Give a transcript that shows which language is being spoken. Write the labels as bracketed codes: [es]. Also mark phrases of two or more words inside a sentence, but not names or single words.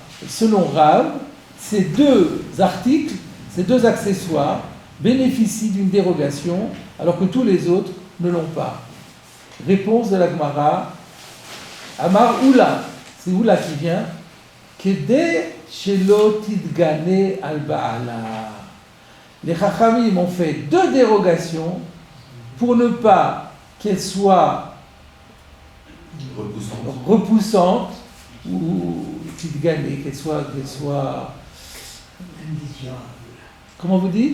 [fr] Pourquoi, selon Rav, ces deux articles, ces deux accessoires bénéficient d'une dérogation alors que tous les autres ne l'ont pas. Réponse de la Gemara, [he] אמר עולא, [fr] c'est Oula qui vient, [he] כדי שלא תתגנה על בעלה. [fr] Les Chachamim ont fait deux dérogations pour ne pas qu'elles soient repoussantes ou tidgane, qu'elles soient Indésirable. comment vous dites?